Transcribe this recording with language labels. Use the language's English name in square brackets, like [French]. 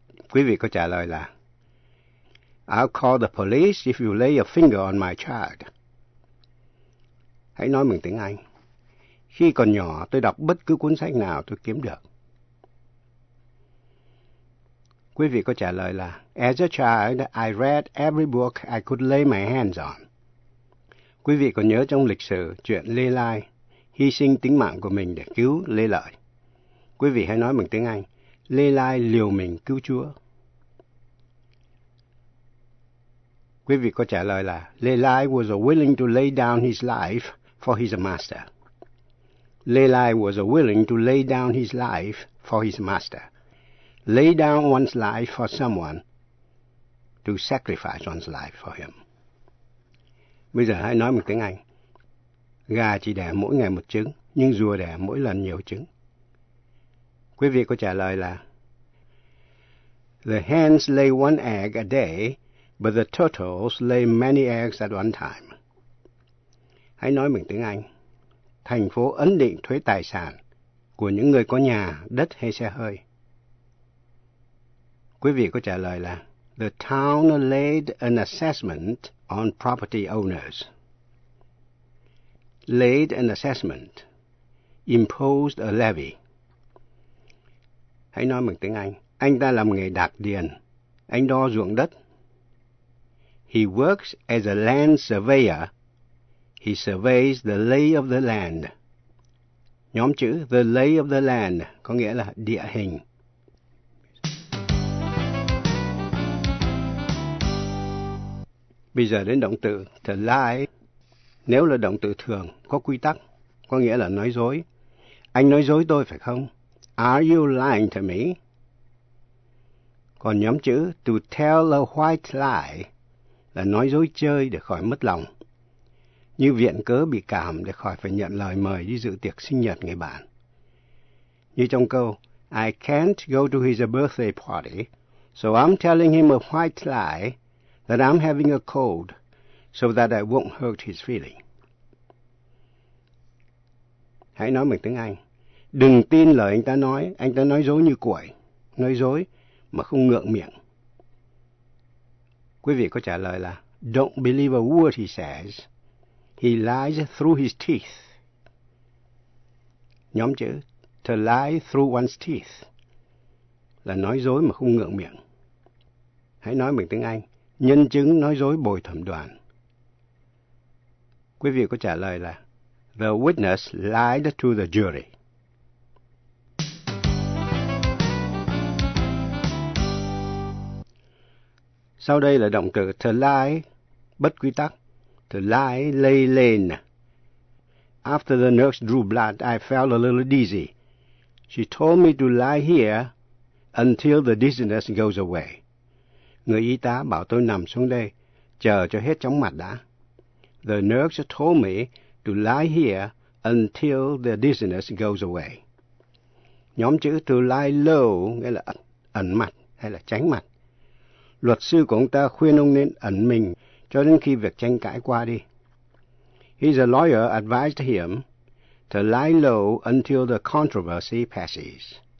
[Vietnamese] Quý vị có trả lời là [English] I'll call the police if you lay a finger on my child. [Vietnamese] Hãy nói bằng tiếng Anh. Khi còn nhỏ, tôi đọc bất cứ cuốn sách nào tôi kiếm được. Quý vị có trả lời là [English] as a child, I read every book I could lay my hands on. [Vietnamese] Quý vị còn nhớ trong lịch sử chuyện Lê Lai hy sinh tính mạng của mình để cứu Lê Lợi. Quý vị hãy nói bằng tiếng Anh. Lê Lai liều mình cứu Chúa. Quý vị có trả lời là [English] Lê Lai was willing to lay down his life for his master. Lelai was willing to lay down his life for his master, lay down one's life for someone, to sacrifice one's life for him. [Vietnamese] Bây giờ hãy nói một tiếng Anh. Gà chỉ đẻ mỗi ngày một trứng, nhưng rùa đẻ mỗi lần nhiều trứng. Quý vị có trả lời là [English] The hens lay one egg a day, but the turtles lay many eggs at one time. [Vietnamese] Hãy nói bằng tiếng Anh. Thành phố ấn định thuế tài sản của những người có nhà, đất hay xe hơi. Quý vị có trả lời là [English] The town laid an assessment on property owners. Laid an assessment. Imposed a levy. [Vietnamese] Hãy nói bằng tiếng Anh. Anh ta làm nghề đạc điền. Anh đo ruộng đất. [English] He works as a land surveyor. He surveys the lay of the land. [Vietnamese] Nhóm chữ [English] the lay of the land [Vietnamese] có nghĩa là địa hình. Bây giờ đến động từ to lie. Nếu là động từ thường, có quy tắc, có nghĩa là nói dối. Anh nói dối tôi phải không? [English] Are you lying to me? [Vietnamese] Còn nhóm chữ [English] to tell a white lie [Vietnamese] là nói dối chơi để khỏi mất lòng. Như viện cớ bị cảm để khỏi phải nhận lời mời đi dự tiệc sinh nhật người bạn. Như trong câu, [English] I can't go to his birthday party, so I'm telling him a white lie that I'm having a cold so that I won't hurt his feeling. [Vietnamese] Hãy nói bằng tiếng Anh. Đừng tin lời anh ta nói dối như cuội, nói dối mà không ngượng miệng. Quý vị có trả lời là [English] Don't believe a word he says. He lies through his teeth. [Vietnamese] Nhóm chữ [English] to lie through one's teeth [Vietnamese] là nói dối mà không ngượng miệng. Hãy nói bằng tiếng Anh. Nhân chứng nói dối bồi thẩm đoàn. Quý vị có trả lời là [English] The witness lied to the jury. [Vietnamese] Sau đây là động từ to lie, bất quy tắc. [English] To lie, lay lane. After the nurse drew blood, I felt a little dizzy. She told me to lie here until the dizziness goes away. [Vietnamese] Người y tá bảo tôi nằm xuống đây, chờ cho hết chóng mặt đã. [English] The nurse told me to lie here until the dizziness goes away. [Vietnamese] Nhóm chữ [English] to lie low [Vietnamese] nghĩa là ẩn mặt hay là tránh mặt. Luật sư của ông ta khuyên ông nên ẩn mình cho đến khi việc tranh cãi qua đi. [English] His lawyer advised him to lie low until the controversy passes.